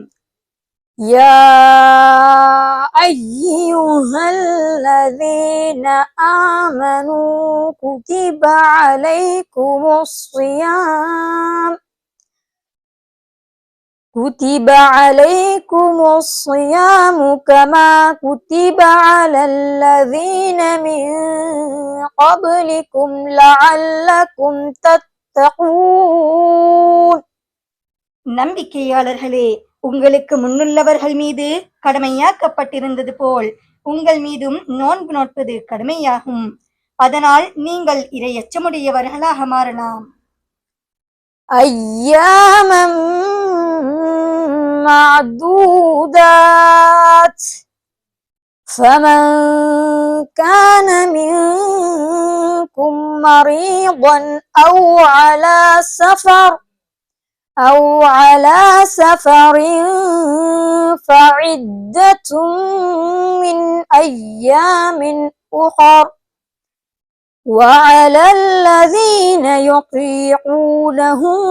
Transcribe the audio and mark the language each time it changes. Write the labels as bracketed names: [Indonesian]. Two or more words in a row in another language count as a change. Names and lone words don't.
[Arabic] يا أيها الذين آمنوا كتب عليكم الصيام كما كتب على الذين من قبلكم لعلكم تتقون. [Tamil] நம்பிக்கையாளர்களே, உங்களுக்கு முன்னுள்ளவர்கள் மீது கடமையாக்கப்பட்டிருந்தது போல் உங்கள் மீதும் நோன்பு நோட்பது கடமையாகும். அதனால் நீங்கள் இறையச்சமுடையவர்களாக மாறலாம். [Arabic] أياما معدودات فمن كان منكم مريضا أو على سفر فعدة من أيام أخر وعلى الذين يطيقونه